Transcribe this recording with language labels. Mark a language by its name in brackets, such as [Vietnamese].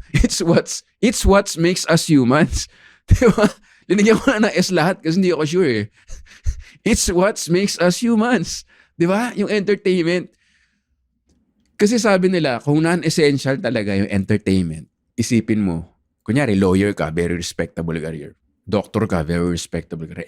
[English] It's what makes us humans. [Filipino] Di ba? Linigyan ko na ng S lahat kasi hindi ako sure eh. [English] It's what makes us humans. [Filipino] Di ba? Yung entertainment. Kasi sabi nila, kung non-essential talaga yung entertainment, isipin mo, kunyari, lawyer ka, [English] very respectable career. Doctor ka, very respectable career.